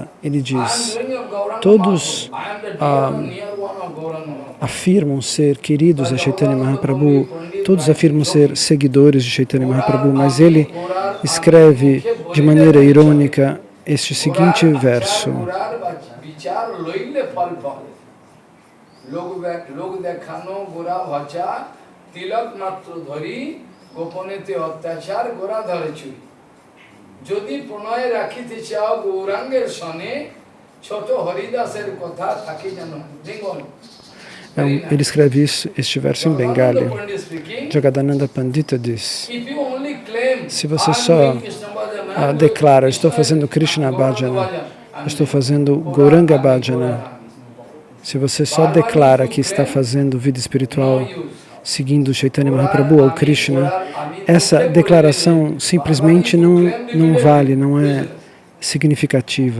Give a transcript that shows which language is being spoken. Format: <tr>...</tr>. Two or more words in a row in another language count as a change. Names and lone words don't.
<pt>Ele diz: todos afirmam ser queridos a Chaitanya Mahaprabhu, todos afirmam ser seguidores de Chaitanya Mahaprabhu, mas ele escreve de maneira irônica este seguinte verso:</pt> <bn>যদি প্রণয় রাখিতে চাও গৌরাঙ্গের সনে ছোট হরিদাসের কথা থাকি জানো.</bn> <pt>Ele escreve este verso em Bengali. Jagadananda Pandita diz: se você só declara, estou fazendo Krishna Bhajana, estou fazendo Gauranga Bhajana, Se você só declara que está fazendo vida espiritual seguindo Chaitanya Mahaprabhu ou Krishna, essa declaração simplesmente não vale, não é significativa.</pt>